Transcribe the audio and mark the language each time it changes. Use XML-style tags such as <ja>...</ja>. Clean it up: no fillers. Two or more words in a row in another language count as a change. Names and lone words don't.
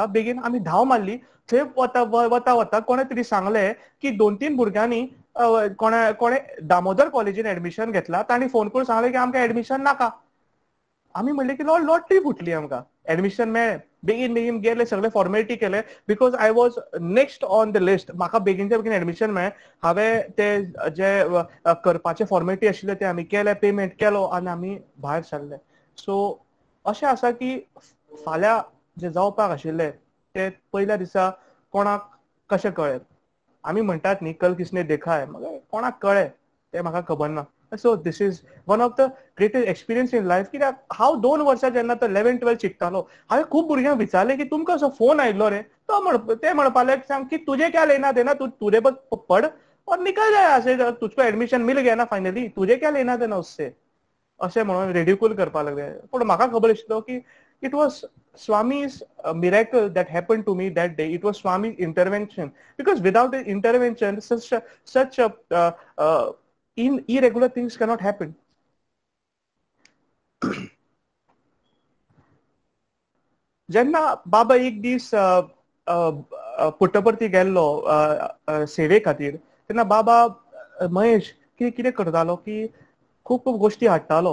<kok>बेगीन आमी धांव मारली. थंय वता कोणे तरी सांगलें की 2-3 भुरग्यांनी कोणे दामोदर कॉलेजीन एडमिशन घेतला. तांणी फोन करून सांगलें की आमकां एडमिशन नाका. आमी म्हणलें की लॉटरी फुटली, आमकां एडमिशन मेळ्ळें. बेगीन गेले, सगळे फॉर्मेलिटी केले.</kok> <en>because I was next on the list.</en> <kok>म्हाका बेगीनच्या बेगीन एडमिशन मेळ्ळें. हांवें ते जे करपाचे फॉर्मेलिटी आशिल्ले ते आमी केले, पेमेंट केलो आनी आमी भायर सरले. सो अशें आसा की फाल्यां जे जावपाक आशिल्लें ते पयल्या दिसा कोणाक कशें कळ्ळें. आमी म्हणटात न्ही</kok> <hi>कल किसने देखा है,</hi> <kok>कोणाक कळ्ळें तें म्हाका खबर ना.</kok> <en>so this is one of the greatest experience in life.</en> <kok>कित्याक हांव 2 वर्सां जेन्ना तो 11-12 शिकतालो, हांवें खूब भुरग्यांक विचारलें की तुमकां असो फोन आयिल्लो रे. ते म्हणपाक लागले सांग की</kok> <hi>तुझे क्या लेना देना, तुझे पढ़ और निकल जाए ऐसे, तुझको एडमिशन मिल गया ना फाइनली, तुझे क्या लेना देना उससे.</hi> <kok>अशें म्हणून रेडिक्यूल करपाक लागले. पूण म्हाका खबर आशिल्लो की</kok> <en>It was Swami's miracle that happened to me that day. It was Swami's intervention, because without the intervention, such a irregular things cannot happen.</en> <kok>जेन्ना बाबा एक दीस पुट्टपर्ती गेल्लो सेवे खातीर, तेन्ना बाबा महेश कितें करतालो की खूब खूब गोश्टी हाडटालो.</kok>